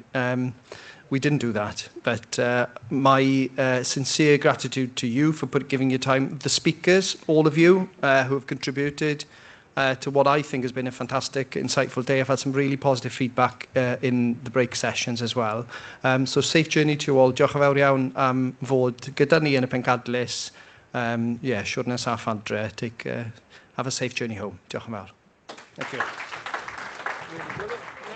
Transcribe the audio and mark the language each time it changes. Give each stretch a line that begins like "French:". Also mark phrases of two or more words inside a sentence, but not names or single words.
English: We didn't do that, but my sincere gratitude to you for giving your time, the speakers, all of you who have contributed to what I think has been a fantastic, insightful day. I've had some really positive feedback in the break sessions as well. So safe journey to you all.
Welsh: Diolch yn fawr iawn am fod gyda ni yn y pencadlys. Siwr nesaf adre.
English: Have a safe journey home.
Welsh: Diolch yn fawr.
English: Thank you.